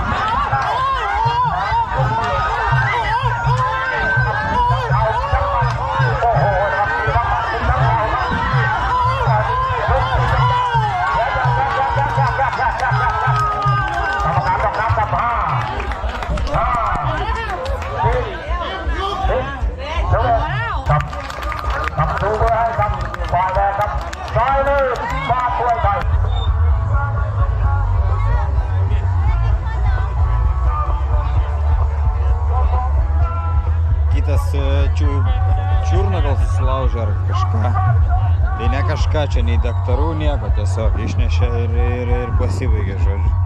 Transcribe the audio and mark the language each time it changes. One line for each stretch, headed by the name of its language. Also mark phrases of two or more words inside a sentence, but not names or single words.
Thai: โอ้โหนะครับมีทั้งหมัดมีทั้งเข่าครับกรรมการต้องนับกับ5 ครับครับดูไว้ให้ครับฝ่ายแดงครับซ้ายลื่นบ้านมวยไทย
Lithuanian: Kitas čiurną gal susilaužė ar kažką. Tai ne kažką, čia nei daktarų nieko, tiesiog išnešė ir pasibaigė, žodžiu.